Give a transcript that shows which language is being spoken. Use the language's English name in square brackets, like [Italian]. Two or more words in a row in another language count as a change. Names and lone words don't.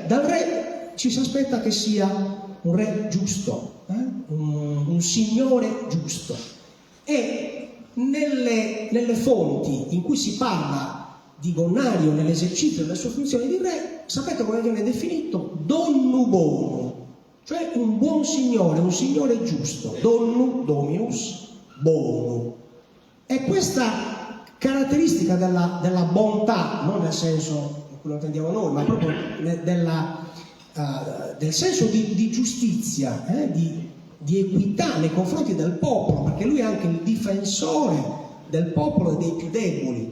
[Italian] Dal re ci si aspetta che sia un re giusto, un signore giusto. E nelle fonti in cui si parla di Gonnario nell'esercizio delle sue funzioni di re, sapete come viene definito? [Sardinian] Donnu bono, [Italian] cioè un buon signore, un signore giusto. [Sardinian] Donnu, dominus, bono. [Italian] E questa caratteristica della bontà, non nel senso in cui lo intendiamo noi, ma proprio del senso di giustizia, di equità nei confronti del popolo, perché lui è anche il difensore del popolo e dei più deboli.